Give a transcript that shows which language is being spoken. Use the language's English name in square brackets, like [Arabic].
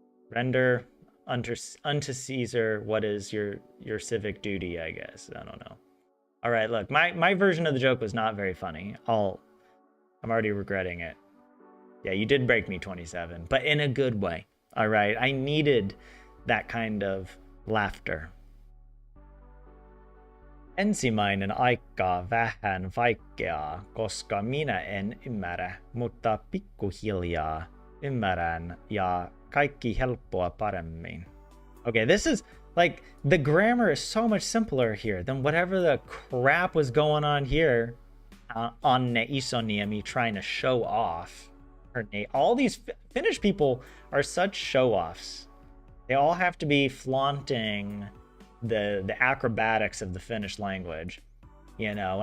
[English] Render unto Caesar what is your civic duty, I guess. I don't know. All right, look, my version of the joke was not very funny. I'm already regretting it. Yeah, you did break me, 27, but in a good way. All right, I needed that kind of laughter. [Finnish] Ensimmäinen aika vähän vaikeaa, koska minä en ymmärrä, mutta pikkuhiljaa ymmärrän ja kaikki helppoa paremmin. [English] Okay, this is like the grammar is so much simpler here than whatever the crap was going on here on Isoniemi trying to show off her name. All these Finnish people are such show-offs. They all have to be flaunting the acrobatics of the Finnish language, you know.